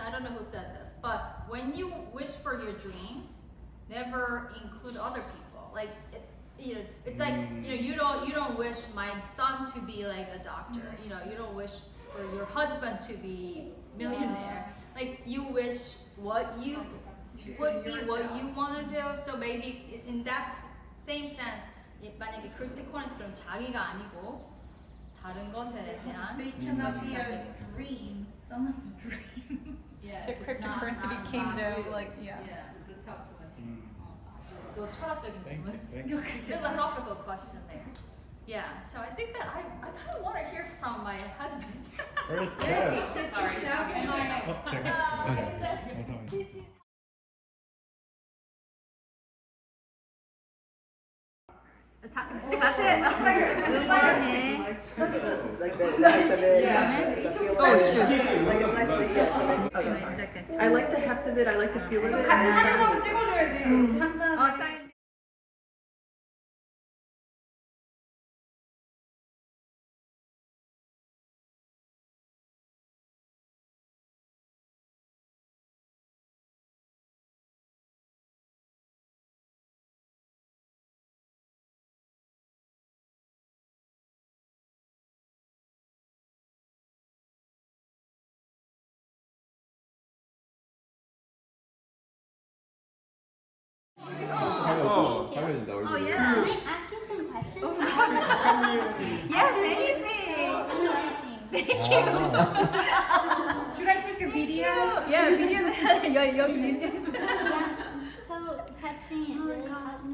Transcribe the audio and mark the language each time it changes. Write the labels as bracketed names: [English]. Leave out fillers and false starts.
[English] I don't know who said this, but when you wish for your dream, never include other people. Like it's like you don't wish my son to be like a doctor. You don't wish for your husband to be millionaire. Like you wish what you would be what you want to do. So maybe in that same sense, [Korean] 만약에 크립토커런시 그럼 자기가 아니고 다른 것에 대한 [English] So it cannot be a dream, someone's dream. Yeah, The cryptocurrency became yeah. [Korean] 그렇다고 또 철학적인 질문. [English] Philosophical question there. Yeah, so I think that I kind of want to hear from my husband. Where's Sorry. [Korean] 진짜 같아. 음악이네. [English] Like I like the heft of it. I like the feel of it. [Korean] 같이 사진 한번 찍어줘야지. 사인. 달려진다 얼굴. [English] Oh yeah. Can I ask you some questions? Yes, anything. Thank you. Should I take a video? [Korean] Yeah, 비디오 여기 유지해서. [English] Yeah, so touching and really caught me.